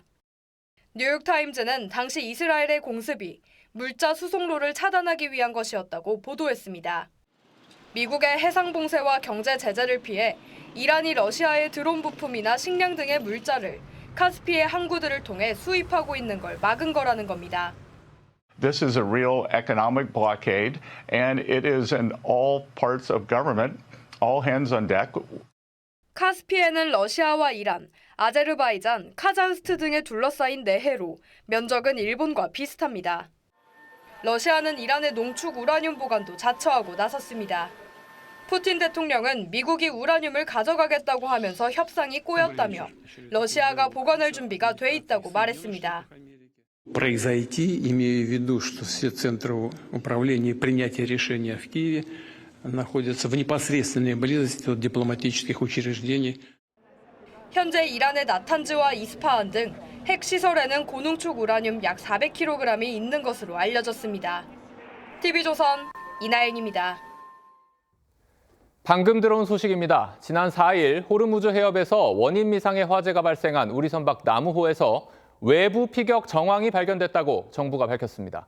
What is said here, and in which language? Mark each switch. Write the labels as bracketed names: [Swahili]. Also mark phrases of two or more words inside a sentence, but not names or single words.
[Korean] 뉴욕타임즈는 당시 이스라엘의 공습이 물자 수송로를 차단하기 위한 것이었다고 보도했습니다. 미국의 해상 봉쇄와 경제 제재를 피해 이란이 러시아의 드론 부품이나 식량 등의 물자를 카스피해 항구들을 통해 수입하고 있는 걸 막은 거라는 겁니다. [English] This is a real economic blockade, and it is in all parts of government, all hands on deck. [Korean] 카스피해는 러시아와 이란, 아제르바이잔, 카자흐스트 등에 둘러싸인 내해로 면적은 일본과 비슷합니다. 러시아는 이란의 농축 우라늄 보관도 자처하고 나섰습니다. 푸틴 대통령은 미국이 우라늄을 가져가겠다고 하면서 협상이 꼬였다며 러시아가 보관할 준비가 돼 있다고 말했습니다. [Russian] произойти, имея в виду, что все центры управления и принятия решения в Киеве находятся в непосредственной близости от дипломатических учреждений. [Korean] 현재 이란의 나탄즈와 이스파한 등 핵시설에는 고농축 우라늄 약 400kg이 있는 것으로 알려졌습니다. TV조선 이나영입니다. 방금 들어온 소식입니다. 지난 4일 호르무즈 해협에서 원인 미상의 화재가 발생한 우리 선박 나무호에서 외부 피격 정황이 발견됐다고 정부가 밝혔습니다.